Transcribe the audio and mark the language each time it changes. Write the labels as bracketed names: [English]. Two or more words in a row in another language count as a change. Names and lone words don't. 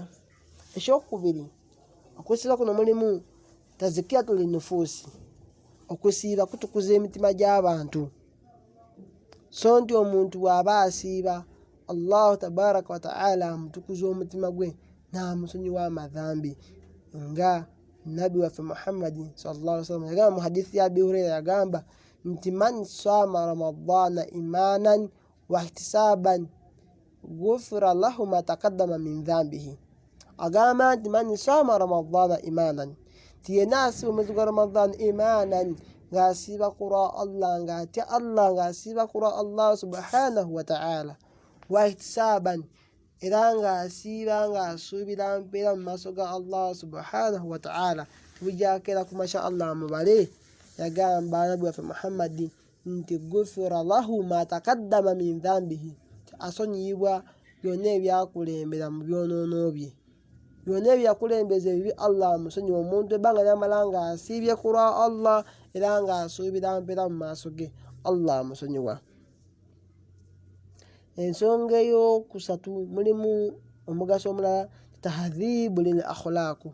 [Ganda] Ekyokubiri, okusiiba kuno mulimu [Arabic] تزكية النفوس, [Ganda] okusiiba kutukuza emitima gy'abantu. So nti omuntu bw'aba asiiba, [Arabic] الله تبارك وتعالى [Ganda] amutukuza omutima gwe n'amusonyiwa amadhambi, nga Nabi waffe Muhammad [Arabic] صلى الله عليه وسلم [Ganda] yagamba mu hadithi ya Abi Hurairah, yagamba nti [Arabic] من صام رمضان إيمانا واحتسابا غفر له ما تقدم من ذنبه. [Ganda] Agamba nti [Arabic] من صام رمضان إيمانا, [Ganda] ti yenna asiiba omwezi gwa Ramadhan imanan, ng'asiiba kulwa Allah, ng'atya Allah, ng'asiiba kulwa [Arabic] الله سبحانه وتعالى, واحتسابا, [Ganda] era ng'asiiba ng'asuubira mpeera mu maaso ga [Arabic] الله سبحانه وتعالى, [Ganda] bujakeera ku [Arabic] ما شاء الله [Ganda] mubale. Yagamba Nabi waffe Muhammad nti [Arabic] غفر له ما تقدم من ذنبه, [Ganda] asonyiyibwa byonna ebyakulembera mu byonoono bye. Byonna ebyakulembeza ebibi Allah amusonyiwa. Omuntu ebbanga lyamala nga asiibye kulwa Allah era ng'asuubira mpeera mu maaso ge, Allah amusonyiwa. Ensonga ey'okusatu mulimu omugaso omulala, [Arabic] تهذيب للأخلاق.